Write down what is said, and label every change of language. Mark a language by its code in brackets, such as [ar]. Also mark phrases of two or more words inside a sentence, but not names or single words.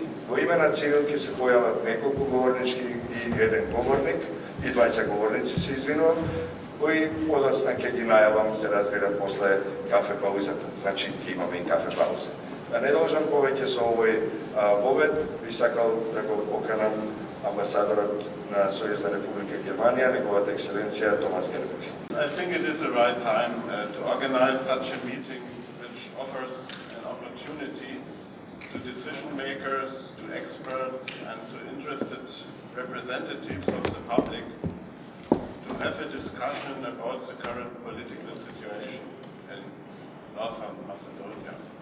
[mk] Во име на Цивил ќе се појават неколку говорнички и еден говорник, и двајца говорници се извинувам, кои подоцна ќе ги најавам, се разбира, после кафе паузата. Значи, ќе имаме и кафе пауза. Да не должам повеќе со овој вовед, би сакал да го поканам амбасадорот на Сојузна Република Германија, неговата екселенција Томас Герберих. [en] I think it is the right time to organize such a meeting which offers an opportunity to decision makers, to experts and to interested representatives of the public to have a discussion about the current political situation in Northern Macedonia.